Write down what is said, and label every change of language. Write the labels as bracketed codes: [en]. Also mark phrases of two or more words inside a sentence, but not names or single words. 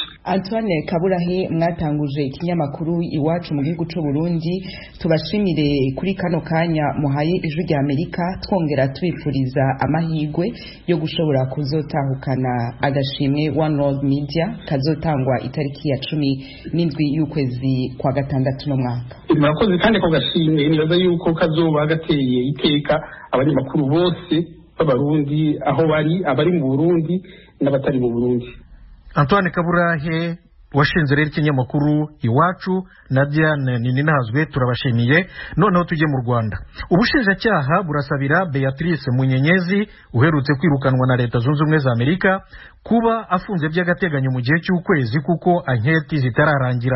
[rn] Antoine Kaburahe mwatanguje ikinyamakuru iwacu mu gihugu c'u Burundi tubashimire kuri kano kanya muhaye ijwi rya Amerika twongera twifuriza amahigwe yo gushobora kuzotahukana agashimwe One World Media kazotangwa itariki ya 17 y'ukwezi kwa gatandatu no mwaka. Murakoze kandi ko gashimwe nibaza yuko kazoba gateye iteka abanyamakuru bose b'abarundi aho bari abari mu Burundi n'abatari mu Burundi. Antoine Kaburahe washinze rero ikinyamakuru Iwacu na Diane Nininazwe turabashimiye. [rw] Noneho tujye mu Rwanda. Ubushinjacyaha burasabira Beatrice Munyenyezi uherutse kwirukanwa na Leta Zunze Ubumwe za Amerika kuba afunze by'agateganyo mu gihe cy'ukwezi kuko anketi zitararangira.